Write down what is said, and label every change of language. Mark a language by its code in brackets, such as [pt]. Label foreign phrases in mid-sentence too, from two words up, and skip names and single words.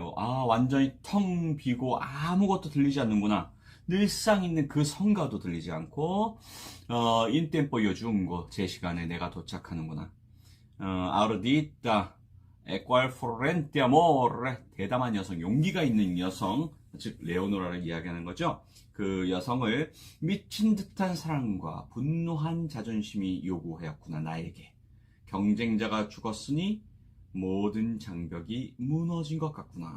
[ko] 완전히 텅 비고 아무것도 들리지 않는구나. 늘상 있는 그 성가도 들리지 않고 [it] in tempo io giungo, [ko] 제 시간에 내가 도착하는구나. [it] ardita e qual forrente amore, [ko] 대담한 여성, 용기가 있는 여성, 즉 레오노라를 이야기하는 거죠. 그 여성을 미친 듯한 사랑과 분노한 자존심이 요구하였구나 나에게. 경쟁자가 죽었으니 모든 장벽이 무너진 것 같구나.